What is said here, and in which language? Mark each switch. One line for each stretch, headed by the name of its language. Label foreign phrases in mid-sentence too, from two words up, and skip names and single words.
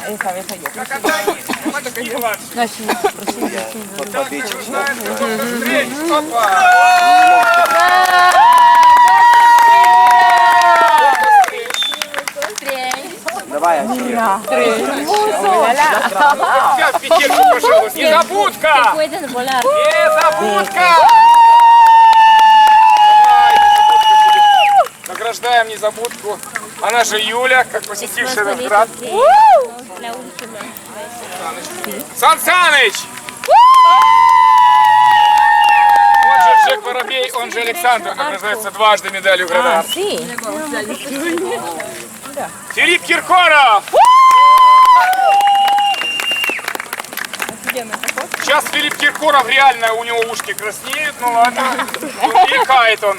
Russian: Давай, Ачи. Я в пятерку, пожалуйста. Незабудка!
Spanish: Pueden volar.
Russian: Незабудка! Награждаем незабудку. Она же Юля, как посетившая наш град.
Spanish: La última.
Russian: Сан Саныч! Он же Джек Воробей, он же Александр, награждается дважды медалью Града. Филипп Киркоров! Сейчас Филипп Киркоров реально, у него ушки краснеют, ну ладно, икает он.